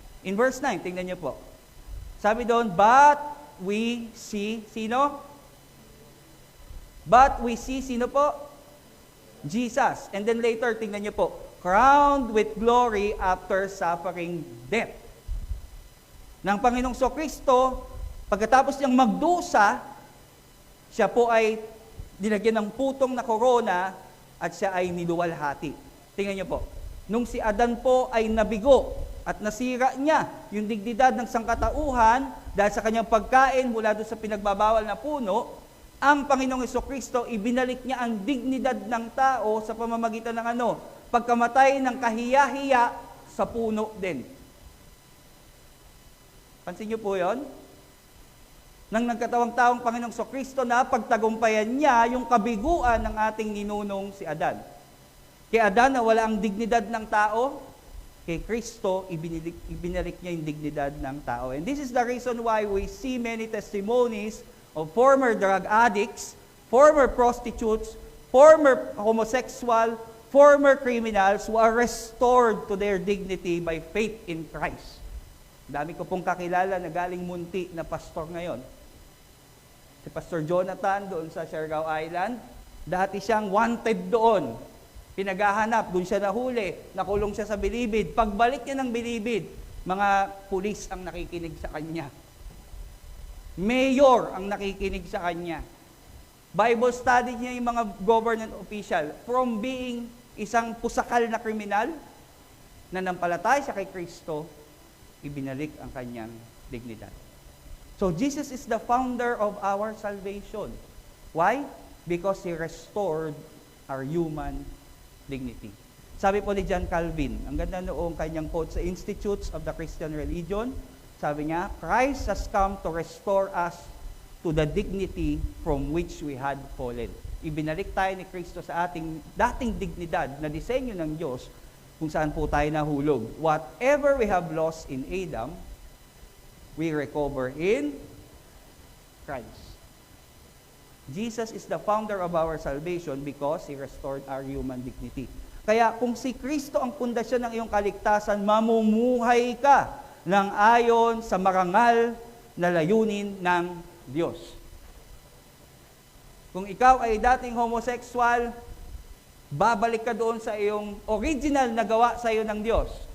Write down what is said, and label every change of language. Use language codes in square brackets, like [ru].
[tl] In verse 9, tingnan nyo po. Sabi doon, [en] but we see, [tl] sino? [en] But we see, [tl] sino po? [en] Jesus. And then later, [tl] tingnan niyo po, [en] crowned with glory after suffering death. [tl] Ng Panginoong Kristo, pagkatapos niyang magdusa, siya po ay dinagyan ng putong na korona at siya ay niluwalhati. Tingnan niyo po, nung si Adan po ay nabigo at nasira niya yung dignidad ng sangkatauhan dahil sa kanyang pagkain mula doon sa pinagbabawal na puno, ang Panginoong Kristo, ibinalik niya ang dignidad ng tao sa pamamagitan ng pagkamatay ng kahiya-hiya sa puno din. Pansin niyo po yon? Nang nagkatawang taong Panginoong Kristo na pagtagumpayan niya yung kabiguan ng ating ninunong si Adan. Kay Adan na wala ang dignidad ng tao, kay Kristo, ibinalik niya yung dignidad ng tao. [en] And this is the reason why we see many testimonies of former drug addicts, former prostitutes, former homosexual, former criminals who are restored to their dignity by faith in Christ. [tl] Dami ko pong kakilala na galing munti na pastor ngayon. Si Pastor Jonathan doon sa Siargao Island, dati siyang wanted doon. Pinaghahanap, doon siya nahuli, nakulong siya sa Bilibid. Pagbalik niya ng Bilibid, mga pulis ang nakikinig sa kanya. Mayor ang nakikinig sa kanya. Bible study niya yung mga government official. [en] From being [tl] isang pusakal na kriminal, na nampalatay siya kay Kristo, ibinalik ang kanyang dignidad. [en] So Jesus is the founder of our salvation. Why? Because He restored our human dignity. [tl] Sabi po ni John Calvin, ang ganda noong kanyang quote sa Institutes of the Christian Religion, sabi niya, [en] Christ has come to restore us to the dignity from which we had fallen. [tl] Ibinalik tayo ni Kristo sa ating dating dignidad na disenyo ng Diyos kung saan po tayo nahulog. [en] Whatever we have lost in Adam, we recover in Christ. Jesus is the founder of our salvation because He restored our human dignity. [tl] Kaya kung si Kristo ang pundasyon ng iyong kaligtasan, mamumuhay ka ng ayon sa marangal na layunin ng Diyos. Kung ikaw ay dating homosexual, babalik ka doon sa iyong original na gawa sa iyo ng Diyos.